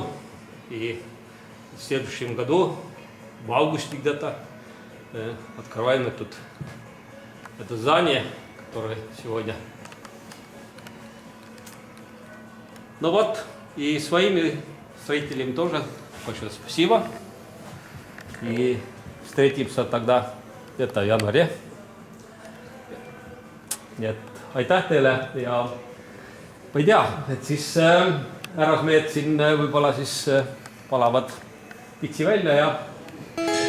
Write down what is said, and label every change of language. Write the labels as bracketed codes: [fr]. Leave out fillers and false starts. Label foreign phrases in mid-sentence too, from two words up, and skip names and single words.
[ru] И в следующем году, в августе где-то, открываем это здание, которое сегодня. Ну вот, и своими строителям тоже большое спасибо. И встретимся тогда где-то в январе. [et] Nii et aitäh teile ja ma ei tea, et siis härrasmehed siin võib-olla siis palavad pitsi välja ja